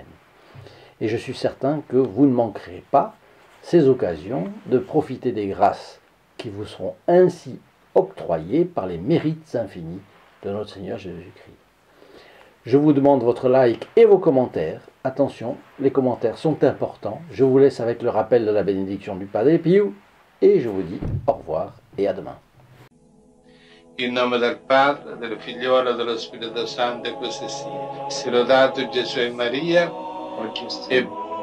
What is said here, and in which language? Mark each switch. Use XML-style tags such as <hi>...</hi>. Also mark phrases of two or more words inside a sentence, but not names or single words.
<fr>Et je suis certain que vous ne manquerez pas ces occasions de profiter des grâces qui vous seront ainsi octroyées par les mérites infinis de notre Seigneur Jésus-Christ. Je vous demande votre like et vos commentaires. Attention, les commentaires sont importants. Je vous laisse avec le rappel de la bénédiction du Padre Pio et je vous dis au revoir et à demain.</fr> <it>In nome del Padre, del Figliolo e dello Spirito Santo, e così sia. Sia lodato Gesù e Maria, e</it>